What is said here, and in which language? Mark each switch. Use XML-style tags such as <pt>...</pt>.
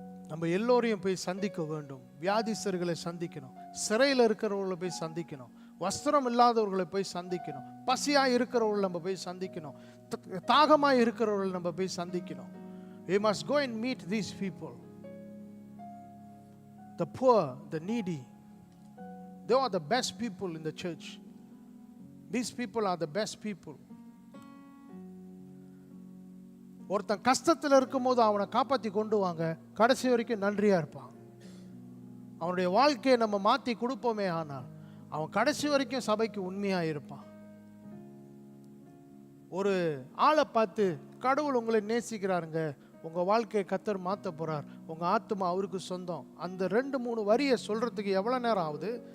<ta>நம்ம எல்லோரையும் போய் சந்திக்க வேண்டும். வியாதிஸ்தர்களை சந்திக்கணும், சிறையில் இருக்கிறவர்களை போய் சந்திக்கணும், வஸ்திரம் இல்லாதவர்களை போய் சந்திக்கணும், பசியாக இருக்கிறவர்களை நம்ம போய் சந்திக்கணும், தாகமாக இருக்கிறவர்களை நம்ம போய் சந்திக்கணும்.</ta> <en>We must go and meet these people. The poor, the needy. They are the best people in the church. These people are the best people.</en> <ta>ஒருத்தன் கஷ்டத்தில் இருக்கும்போது அவனை காப்பாற்றி கொண்டு வாங்க, கடைசி வரைக்கும் நன்றியாக இருப்பான். அவனுடைய வாழ்க்கையை நம்ம மாற்றி கொடுப்போமே, ஆனால் அவன் கடைசி வரைக்கும் சபைக்கு உண்மையாக இருப்பான். ஒரு ஆளை பார்த்து கடவுள் உங்களை நேசிக்கிறாருங்க, உங்கள் வாழ்க்கையை கர்த்தர் மாற்ற போகிறார், உங்கள் ஆத்துமா அவருக்கு சொந்தம், அந்த 2-3 வரியை சொல்கிறதுக்கு எவ்வளோ நேரம் ஆகுது?</ta>